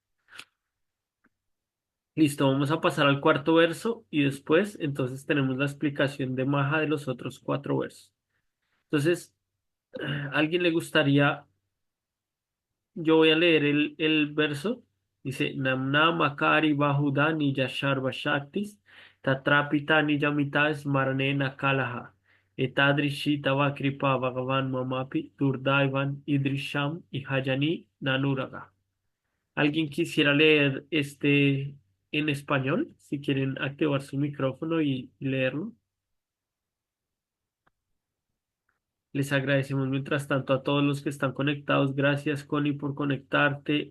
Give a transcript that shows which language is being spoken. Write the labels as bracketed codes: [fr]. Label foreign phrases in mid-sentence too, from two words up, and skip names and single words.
[es] Listo, vamos a pasar al cuarto verso y después entonces tenemos la explicación de Maja de los otros cuatro versos. Entonces, ¿a alguien le gustaría? Yo voy a leer el verso. Dice, [sa] Namna Makari Bahudani Yashar Shaktis, Tatrapitani Yamitas Marnena Kalaha, Etadrishi Tava Kripa Bhagavan Mamapi, Durdaivan Idrisham y Hayani Nanuraga. [es] ¿Alguien quisiera leer este en español? Si quieren activar su micrófono y leerlo. Les agradecemos mientras tanto a todos los que están conectados. Gracias, Connie, por conectarte.